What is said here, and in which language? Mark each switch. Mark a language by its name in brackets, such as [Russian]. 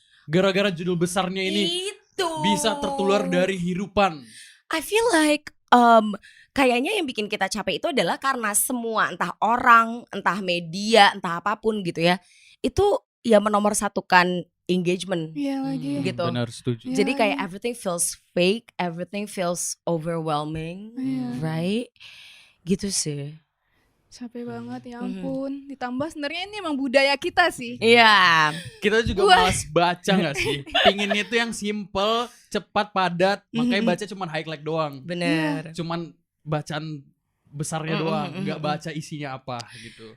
[Indonesian] Gara-gara judul besarnya ini itu bisa tertular dari hirupan. [English] I feel like [Indonesian] kayaknya yang bikin kita capek itu adalah karena semua entah orang, entah media, entah apapun gitu ya, itu ya menomorsatukan engagement. Iya lagi. Gitu. Benar, setuju. Iya. Jadi kayak [English] everything feels fake, everything feels overwhelming, [Indonesian] Iya. [English] right? [Indonesian] Gitu sih. Capek banget ya ampun. Ditambah sebenarnya ini emang budaya kita sih. Iya. Kita juga malas baca gak sih? Pinginnya itu yang simple, cepat, padat. Makanya baca cuman highlight doang. Bener. Cuman bacaan besarnya doang, nggak baca isinya apa gitu.